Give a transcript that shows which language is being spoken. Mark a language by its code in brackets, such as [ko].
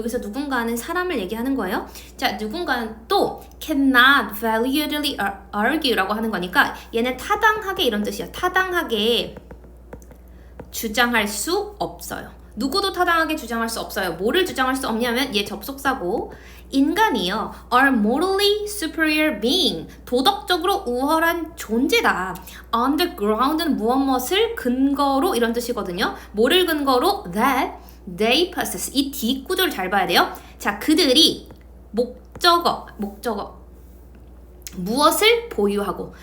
[ko] 여기서 누군가는 사람을 얘기하는 거예요. 자, 누군가는 또 [en] cannot validly argue [ko] 라고 하는 거니까 얘는 타당하게 이런 뜻이야. 타당하게 주장할 수 없어요. 누구도 타당하게 주장할 수 없어요. 뭐를 주장할 수 없냐면 얘 접속사고 인간이요. [en] are morally superior being. [ko] 도덕적으로 우월한 존재다. [en] on the ground [ko] 는 무엇을 근거로 이런 뜻이거든요. 뭐를 근거로? [en] that they possess. [ko] 이 뒷구조를 잘 봐야 돼요. 자, 그들이 목적어 무엇을 보유하고.